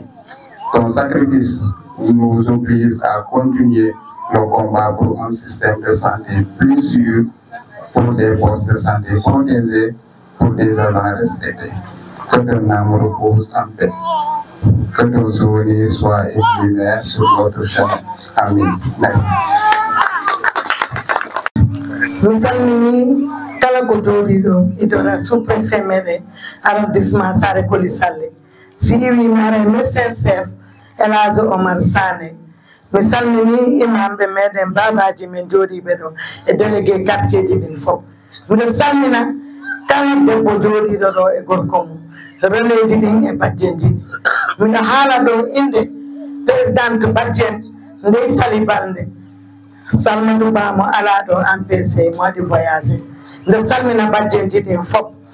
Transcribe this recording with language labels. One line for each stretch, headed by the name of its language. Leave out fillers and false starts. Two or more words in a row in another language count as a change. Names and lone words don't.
French: Ton sacrifice nous oblige à continuer le combat pour un système de santé plus sûr, pour des postes de santé protégés, pour des agents respectés. Que ton âme repose en paix. Que ton souvenir soit éphémère sur notre chemin. Amen. Merci.
Fula: Nous salmini kala ko jooɗiɗo idora sous-préfet meɗen arrondissement Sare Koli Salle si iwi mare
French: médecin chef
Fula: El Hadji Omar Sané mi salmini imamɓe meɗen babaji men jooɗiɓe ɗo e
French: délégué quartier
Fula: ji ɗin fof miɗo salmina kala debbo jooɗiɗo ɗo e gorko mum relais ji ɗin e bajjenji miɗo haala ɗo inde présidente bajjen Ndeye Sali Balde Salmadou Ba mo ala ɗo MPC mo waɗi voyagé nde salmina bajjenji ɗin fof